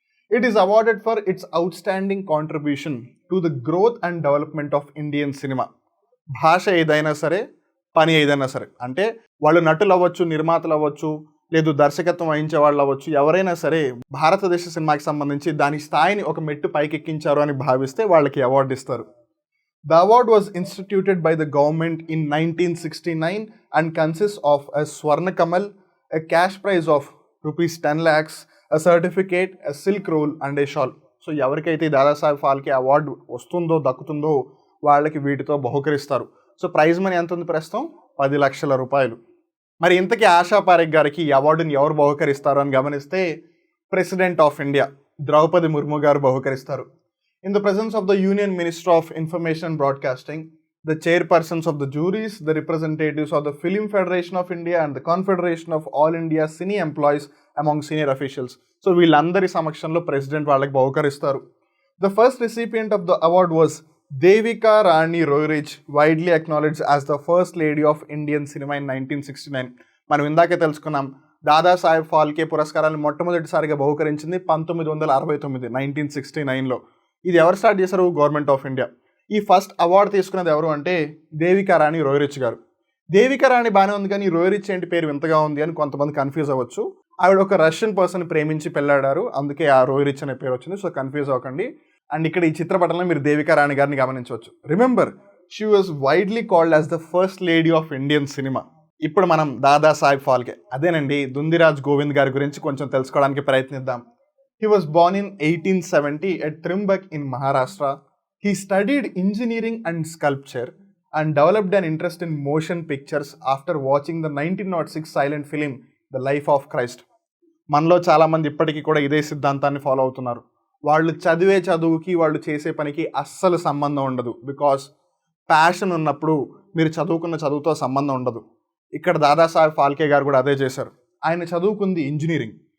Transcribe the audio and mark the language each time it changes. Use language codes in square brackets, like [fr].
[en] It is awarded for its outstanding contribution to the growth and development of Indian cinema. [te] భాష ఏదైనా సరే, పని ఏదైనా సరే, అంటే వాళ్ళు నటులు అవ్వచ్చు, నిర్మాతలు అవ్వచ్చు, లేదు దర్శకత్వం వహించే వాళ్ళు అవ్వచ్చు, ఎవరైనా సరే భారతదేశ సినిమాకి సంబంధించి దాని స్థాయిని ఒక మెట్టు పైకెక్కించారు అని భావిస్తే వాళ్ళకి అవార్డు ఇస్తారు. [en] The award was instituted by the government in 1969 and consists of a Swarna Kamal, a cash prize of rupees 10 lakhs, a certificate, a silk roll and a shawl. [te] So ఎవరికైతే దాదాసాహెబ్ ఫాల్కే అవార్డు వస్తుందో, దక్కుతుందో వాళ్ళకి వీటితో బహుకరిస్తారు. So prize money ఎంత ఉంది ప్రస్తుతం? 10 లక్షల రూపాయలు. మరి ఇంతకీ ఆశా పారేఖ్ గారికి ఈ అవార్డుని ఎవరు బహుకరిస్తారు అని గమనిస్తే, president of India Draupadi Murmu గారు బహుకరిస్తారు. [en] In the presence of the Union Minister of Information and Broadcasting, the chairpersons of the juries, the representatives of the Film Federation of India and the Confederation of All India Cine Employees among senior officials. [te] So వీళ్ళందరి సమక్షంలో president వాళ్ళకి బహుకరిస్తారు. [en] The first recipient of the award was Devika Rani Royrich, widely acknowledged as the first lady of Indian cinema in 1969. [te] మనం ఇందాకే తెలుసుకున్నాం, దాదాసాహెబ్ ఫాల్కే పురస్కారాన్ని మొట్టమొదటిసారిగా బహుకరించింది 1969, 1969లో. ఇది ఎవరు స్టార్ట్ చేశారు? Government of India. ఈ ఫస్ట్ అవార్డు తీసుకున్నది ఎవరు అంటే దేవికా రాణి రోయరిచ్ గారు. దేవికా రాణి బాగానే ఉంది కానీ రోయ్ రిచ్ ఏంటి పేరు వింతగా ఉంది అని కొంతమంది కన్ఫ్యూజ్ అవ్వచ్చు. ఆవిడ ఒక రష్యన్ పర్సన్ ప్రేమించి పెళ్ళాడారు, అందుకే ఆ రోయ్ రిచ్ అనే పేరు వచ్చింది. సో కన్ఫ్యూజ్ అవ్వకండి. అండ్ ఇక్కడ ఈ చిత్రపటంలో మీరు దేవికా రాణి గారిని గమనించవచ్చు. [en] Remember, she was widely called as the first lady of Indian cinema. [te] ఇప్పుడు మనం దాదాసాహెబ్ ఫాల్కే, అదేనండి దుందిరాజ్ గోవింద్ గారి గురించి కొంచెం తెలుసుకోవడానికి ప్రయత్నిద్దాం. [en] He was born in 1870 at Trimbak in Maharashtra. He studied engineering and sculpture and developed an interest in motion pictures after watching the 1906 silent film The Life of Christ. [te] మనలో చాలామంది ఇప్పటికీ కూడా ఇదే సిద్ధాంతాన్ని ఫాలో అవుతున్నారు. వాళ్ళు చదివే చదువుకి వాళ్ళు చేసే పనికి అస్సలు సంబంధం ఉండదు. బికాస్ ప్యాషన్ ఉన్నప్పుడు మీరు చదువుకున్న చదువుతో సంబంధం ఉండదు. ఇక్కడ దాదాసాహెబ్ ఫాల్కే గారు కూడా అదే చేశారు. ఆయన చదువుకుంది ఇంజనీరింగ్.